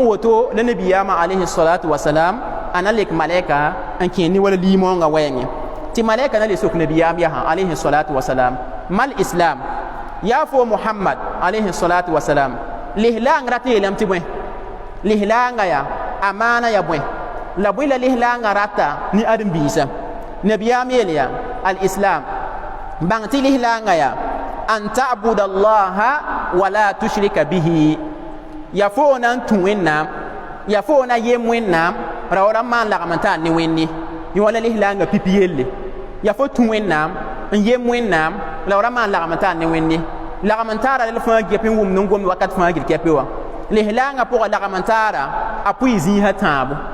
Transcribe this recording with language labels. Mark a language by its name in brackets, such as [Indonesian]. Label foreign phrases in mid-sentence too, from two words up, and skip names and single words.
[Mossi] woto la nabiyaamã [Arabic] عليه الصلاة والسلام [Mossi] a na lek malɛka n kẽ ne wala limoongã wɛɛngẽ tɩ malɛka na le sok nabiyaam yaa [Arabic] عليه الصلاة والسلام ما الإسلام [Mossi] yaa fo muhammad alayhi [Arabic] الصلاة والسلام [Mossi] lislaang rat yeelame tɩ bõe lislaangã yaa amaana ya bõe la bõe la lislaangã rata ne ãdem-biisã nabiyaam yeel yaa al-islam bãng tɩ lislaangã yaa [Arabic] أن تعبد الله ولا تشرك به [Mossi] ya fo na n tũ wẽnnaam ya fo na yem wẽnnaam ra wa rãmb maan lagm n taan ne wẽnne yẽ wala lislaangã pipi yelle ya fo tũ wẽnnaam n yem wẽnnaam la wa rãmb maan lagm n taan ne wẽnne lagm n taara rel fãa gɛp n wʋmd n gomd wakat fãa gil kɛpẽ wã lislaangã pʋgã lagm n taara a pʋɩ zĩisã tãabo